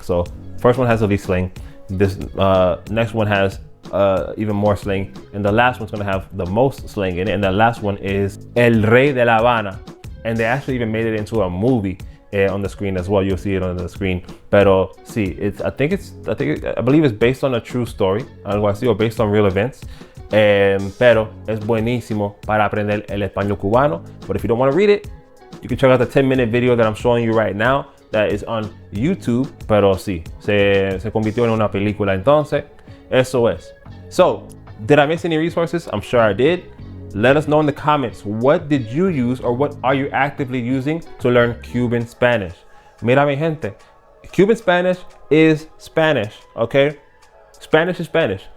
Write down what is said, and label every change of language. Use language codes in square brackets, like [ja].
[en] So first one has the least slang. This next one has even more slang, and the last one's gonna have the most slang in it. And the last one is El Rey de La Habana, and they actually even made it into a movie on the screen as well. You'll see it on the screen. [es] Pero sí, [en] I believe it's based on a true story, [es] algo así, [en] or based on real events. [es] Pero es buenísimo para aprender el español cubano. [en] But if you don't want to read it, you can check out the 10-minute video that I'm showing you right now that is on YouTube. [es] Pero sí, se convirtió en una película. Entonces, eso es. [en] So, did I miss any resources? I'm sure I did. Let us know in the comments, what did you use or what are you actively using to learn Cuban Spanish? [es] Mira mi gente, [en] Cuban Spanish is Spanish, okay? Spanish is Spanish.